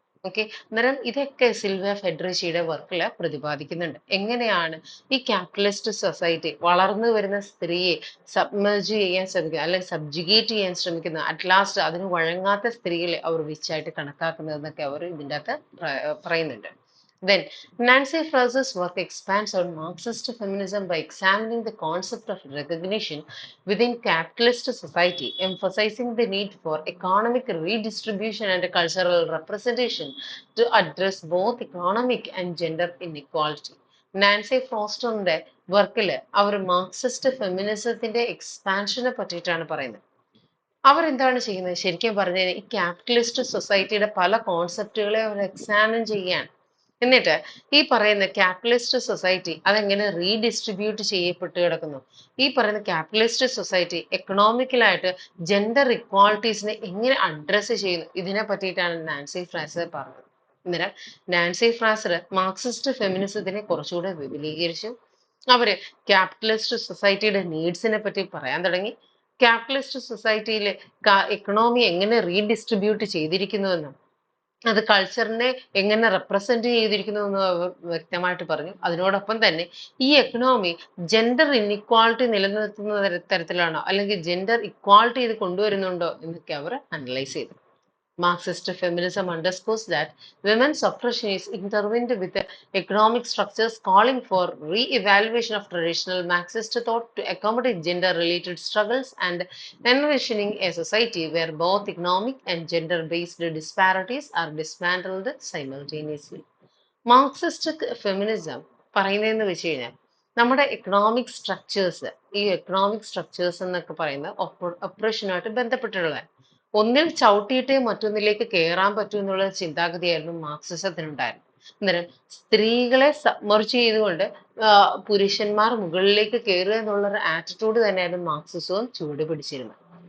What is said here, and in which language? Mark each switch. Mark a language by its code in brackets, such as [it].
[ml] അന്നേരം ഇതൊക്കെ സിൽവിയ ഫെഡറിച്ചിയുടെ വർക്കിൽ പ്രതിപാദിക്കുന്നുണ്ട്. എങ്ങനെയാണ് ഈ ക്യാപിറ്റലിസ്റ്റ് സൊസൈറ്റി വളർന്നു വരുന്ന സ്ത്രീയെ സബ്മർജ് ചെയ്യാൻ ശ്രമിക്കുക, അല്ലെങ്കിൽ സബ്ജുഗേറ്റ് ചെയ്യാൻ ശ്രമിക്കുന്ന, അറ്റ് ലാസ്റ്റ് അതിന് വഴങ്ങാത്ത സ്ത്രീകളെ അവർ വിച്ചായിട്ട് കണക്കാക്കുന്നതെന്നൊക്കെ അവർ ഇതിൻ്റെ അകത്ത് പറയുന്നുണ്ട്. [en] Then, Nancy Fraser's work expands on Marxist feminism by examining the concept of recognition within capitalist society, emphasizing the need for economic redistribution and cultural representation to address both economic and gender inequality. [ml] Nancy ഫ്രോസ്റ്ററിന്റെ വർക്കിൽ അവർ Marxist ഫെമിനിസത്തിന്റെ എക്സ്പാൻഷനെ പറ്റിയിട്ടാണ് പറയുന്നത്. അവരെന്താണ് ചെയ്യുന്നത്? ശരിക്കും പറഞ്ഞാൽ ഈ capitalist സൊസൈറ്റിയുടെ പല കോൺസെപ്റ്റുകളെ അവർ എക്സാമിൻ ചെയ്യാണ്. എന്നിട്ട് ഈ പറയുന്ന ക്യാപിറ്റലിസ്റ്റ് സൊസൈറ്റി അതെങ്ങനെ റീഡിസ്ട്രിബ്യൂട്ട് ചെയ്യപ്പെട്ട് കിടക്കുന്നു. ഈ പറയുന്ന ക്യാപിറ്റലിസ്റ്റ് സൊസൈറ്റി എക്കണോമിക്കലായിട്ട് ജെൻഡർ ഇക്വാളിറ്റീസിനെ എങ്ങനെ അഡ്രസ്സ് ചെയ്യുന്നു ഇതിനെ പറ്റിയിട്ടാണ് നാൻസി ഫ്രാസർ പറഞ്ഞത്. അന്നേരം നാൻസി ഫ്രാസർ മാർക്സിസ്റ്റ് ഫെമിനിസത്തിനെ കുറച്ചുകൂടെ വിപുലീകരിച്ചു. അവര് ക്യാപിറ്റലിസ്റ്റ് സൊസൈറ്റിയുടെ നീഡ്സിനെ പറ്റി പറയാൻ തുടങ്ങി. ക്യാപിറ്റലിസ്റ്റ് സൊസൈറ്റിയിലെ എക്കണോമി എങ്ങനെ റീഡിസ്ട്രിബ്യൂട്ട് ചെയ്തിരിക്കുന്നുവെന്നും അത് കൾച്ചറിനെ എങ്ങനെ റെപ്രസെന്റ് ചെയ്തിരിക്കുന്നു എന്ന് അവർ വ്യക്തമായിട്ട് പറഞ്ഞു. അതിനോടൊപ്പം തന്നെ ഈ എക്കണോമി ജെൻഡർ ഇൻഇക്വാളിറ്റി നിലനിർത്തുന്ന തരത്തിലാണോ അല്ലെങ്കിൽ ജെൻഡർ ഇക്വാളിറ്റി ഇത് കൊണ്ടുവരുന്നുണ്ടോ എന്നൊക്കെ അവർ അനലൈസ് ചെയ്തു. [en] Marxist feminism underscores that women's oppression is intertwined with the economic structures, calling for re-evaluation of traditional Marxist thought to accommodate gender-related struggles and envisioning a society where both economic and gender-based disparities are dismantled simultaneously. [ml] Marxist feminism പറയുന്നതെന്ന് വെച്ച് കഴിഞ്ഞാൽ നമ്മുടെ economic structures ഈ economic structures എന്നൊക്കെ പറയുന്ന ഒപ്രഷനുമായിട്ട് ബന്ധപ്പെട്ടുള്ളതാണ്. ഒന്നിൽ ചവിട്ടിയിട്ടേ മറ്റൊന്നിലേക്ക് കയറാൻ പറ്റൂ എന്നുള്ള ചിന്താഗതിയായിരുന്നു മാർക്സിസത്തിനുണ്ടായിരുന്നത്. അന്നേരം സ്ത്രീകളെ സബ്മർജ് ചെയ്തുകൊണ്ട് പുരുഷന്മാർ മുകളിലേക്ക് കയറുക എന്നുള്ള ഒരു ആറ്റിറ്റ്യൂഡ് തന്നെയായിരുന്നു മാർക്സിസവും ചുവടുപിടിച്ചിരുന്നത്.